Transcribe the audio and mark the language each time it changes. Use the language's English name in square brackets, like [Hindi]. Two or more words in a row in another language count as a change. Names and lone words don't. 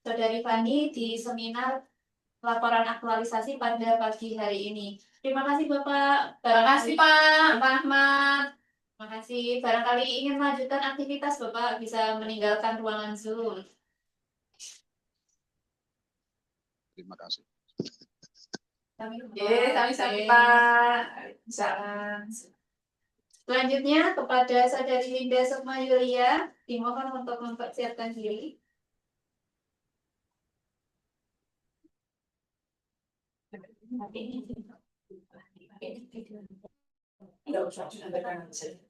[Indonesian] Saudari Fani di seminar laporan aktualisasi pada pagi hari ini. Terima kasih Bapak. Terima kasih Pak Ahmad. Terima kasih. Barangkali ingin melanjutkan aktivitas Bapak bisa meninggalkan ruangan Zoom. Terima kasih. [Javanese] Sami-sami Pak. [Indonesian] Salam. Selanjutnya kepada Saudari Linda Sukma Yulia, dimohon untuk mempersiapkan diri. Tidak usah disampaikan aja.